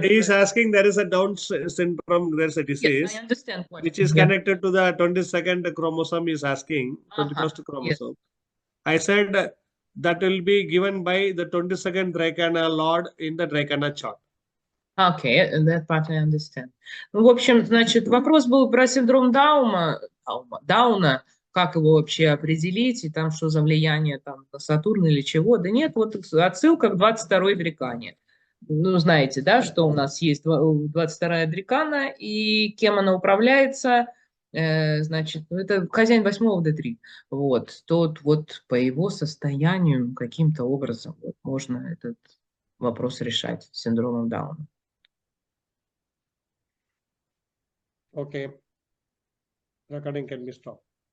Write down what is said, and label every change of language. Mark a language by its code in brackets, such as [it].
[en] He is asking, there is a Down syndrome, there is a disease. Yes, I understand question. Which is connected to the 22nd chromosome is asking, 21st Yes. chromosome. I said that will be given by the 22nd Drekana lord in the Drekana chart. Okay, that part I understand. [ru] Ну, в общем, значит, вопрос был про синдром Дауна, как его вообще определить, и там что за влияние там на Сатурн или чего. Да нет, вот отсылка к 22-й Дрекане. Ну, знаете, да, что у нас есть 22-я Дрекана, и кем она управляется, значит, это хозяин 8-го Д3. Вот, тот вот по его состоянию каким-то образом вот, можно этот вопрос решать с синдромом Дауна. [en] Okay. Recording can be stopped.